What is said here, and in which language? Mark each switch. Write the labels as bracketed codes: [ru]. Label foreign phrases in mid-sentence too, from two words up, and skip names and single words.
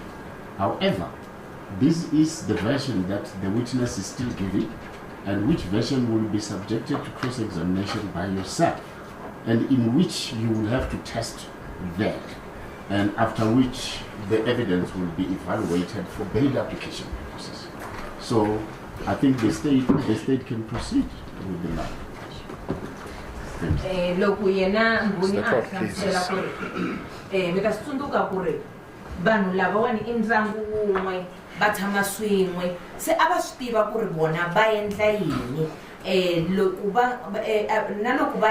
[en] However, this is the version that the witness is still giving, and which version will be subjected to cross-examination by yourself, and in which you will have to test that, and after which the evidence will be evaluated for bail application purposes. So I think the state can proceed with the matter. [ts] Loko yena mboni a hlamusela ku ri mi ta swi tsundzuka ku ri vanhu lavawani I ndyangu wun'we va tshama swin'we se a va swi tiva ku ri vona va endla yini loko na loko va